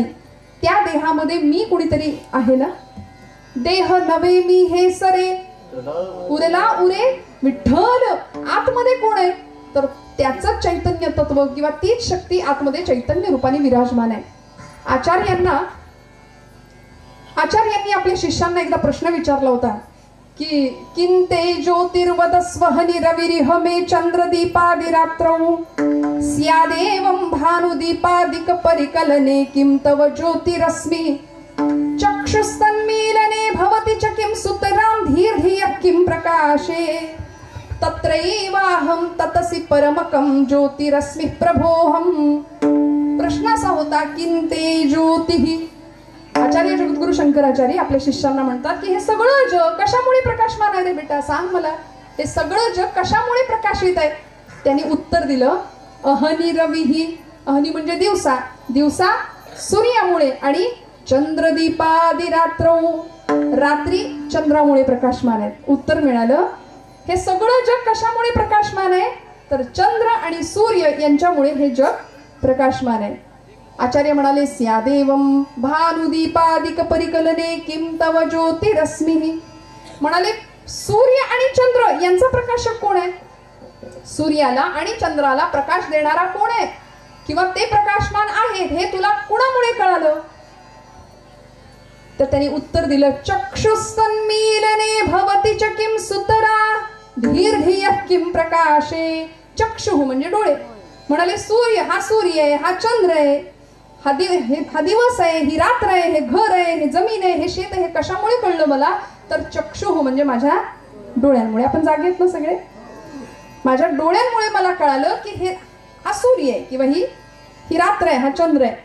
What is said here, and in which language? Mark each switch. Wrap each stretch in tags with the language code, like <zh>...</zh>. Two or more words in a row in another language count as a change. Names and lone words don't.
<mr>त्या देहामध्ये मी कुणीतरी आहे ना. देह नवे मी हे सरे उरला उरे विठ्ठल. आतमध्ये कोण आहे? तर त्याचं चैतन्य तत्व किंवा तीच शक्ती आतमध्ये चैतन्य रूपाने विराजमान आहे. आचार्यांनी आपल्या शिष्यांना एकदा प्रश्न विचारला होता की</mr> <sa>किंते ज्योतिर्वदस्वहनि रविरिह मे चंद्रदीपादिरात्रौ स्यादेवं भानुदीपादिक परिकलने किं तव ज्योतिरस्मि चक्षुस्तन्मीलने भवति च किं सुतरां धीर्धियः किं प्रकाशे तत्रैवाहं ततसि परमकं ज्योतिरस्मि प्रभोहम.</sa> <mr>प्रश्न असा होता,</mr> <sa>किंते ज्योतिः.</sa> <mr>आचार्य जगद्गुरु शंकराचार्य आपल्या शिष्यांना म्हणतात की हे सगळं जग कशामुळे प्रकाशमान आहे रे बेटा, सांग मला, हे सगळं जग कशामुळे प्रकाशित आहे? त्यांनी उत्तर दिलं,</mr> <sa>अहनि रविही.</sa> <mr>अहनि म्हणजे दिवसा, दिवसा सूर्यामुळे, आणि</mr> <sa>चंद्रदीपादि रात्रौ,</sa> <mr>रात्री चंद्रामुळे प्रकाशमान आहे. उत्तर मिळालं, हे सगळं जग कशामुळे प्रकाशमान आहे? तर चंद्र आणि सूर्य यांच्यामुळे हे जग प्रकाशमान आहे. आचार्य म्हणाले,</mr> <sa>स्यादेवं भानुदीपादिक परिकलने किं तव ज्योतिरस्मिः.</sa> <mr>म्हणाले, सूर्य आणि चंद्र यांचा प्रकाशक कोण आहे? सूर्याला आणि चंद्राला प्रकाश देणारा कोण आहे किंवा ते प्रकाशमान आहेत हे तुला कुणामुळे कळालं? तर त्यांनी उत्तर दिलं,</mr> <sa>चक्षुस्तन्मीलने भवति च किं सुतरा धीर्धियः किं प्रकाशे.</sa> <mr>चक्षुः म्हणजे डोळे. म्हणाले, सूर्य हा सूर्य आहे, हा चंद्र आहे, हा दिवस आहे, ही रात्र आहे, हे घर आहे, हे जमीन आहे, हे शेत आहे, हे कशामुळे कळलं मला? तर चक्षुः म्हणजे माझ्या डोळ्यांमुळे. आपण जागेत ना सगळे? माझ्या डोळ्यांमुळे मला कळालं की हे हा सूर्य आहे किंवा ही रात्र आहे, हा चंद्र आहे.</mr>